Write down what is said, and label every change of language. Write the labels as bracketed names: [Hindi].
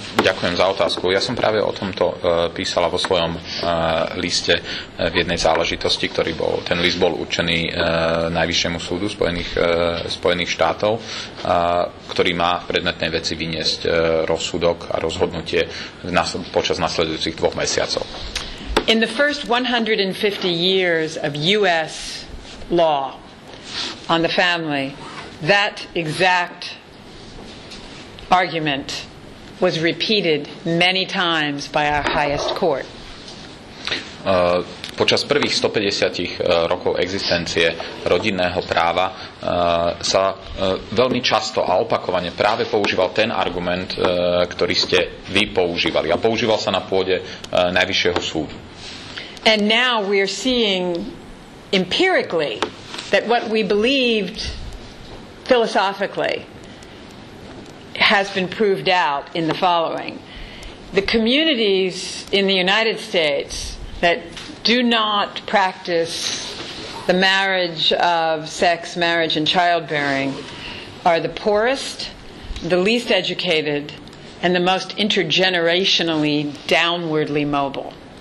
[Slovak] Ďakujem za otázku. Ja som práve o tomto písala vo svojom liste v jednej záležitosti, ten list bol určený Najvyššiemu súdu Spojených štátov, ktorý má v predmetnej veci vyniesť rozsudok a rozhodnutie počas nasledujúcich 2 mesiacov. [English] In the first 150 years of U.S. law on the family, that exact argument was repeated many times by our highest court. [Slovak] Počas prvých 150 rokov existencie rodinného práva sa veľmi často a opakovane práve používal ten argument, ktorý ste vy používali. A používal sa na pôde Najvyššieho súdu. [English] And now we are seeing empirically that what we believed philosophically has been proved out in the following. The communities in the United States that do not practice the marriage of sex, marriage, and childbearing are the poorest, the least educated, and the most intergenerationally downwardly mobile.